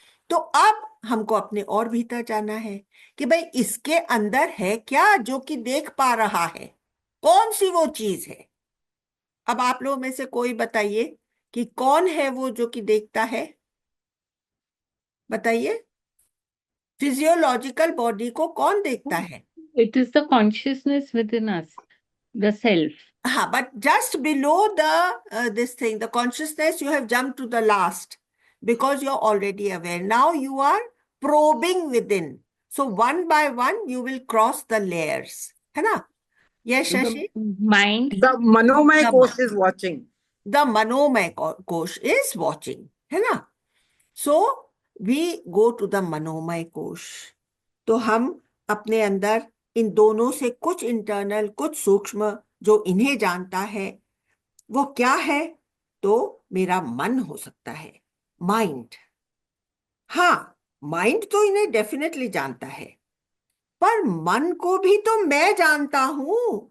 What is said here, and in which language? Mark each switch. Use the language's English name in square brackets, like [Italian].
[Hindi] तो अब हमको अपने और भीतर जाना है कि भाई इसके अंदर है क्या जो कि देख पा रहा है, कौन सी वो चीज है। अब आप लोगों में से कोई बताइए कि कौन है वो जो कि देखता है। बताइए, फिजियोलॉजिकल बॉडी को कौन देखता है? [English] It is the consciousness within us, the self. हाँ, but just below the this thing, the consciousness, you have jumped to the last because you're already aware. Now you are probing within. So one by one you will cross the layers. [Hindi] है ना? Yes, [English] The Shashi? mind, The Manomay The course is watching. Manomay kosh is watching. [Hindi] है ना? [English] So we go to the Manomay kosh. [Hindi] तो हम अपने अंदर इन दोनों से कुछ इंटरनल, कुछ सूक्ष्म, जो इन्हें जानता है वो क्या है? तो मेरा मन हो सकता है, माइंड। हाँ, माइंड तो इन्हें डेफिनेटली जानता है, पर मन को भी तो मैं जानता हूं।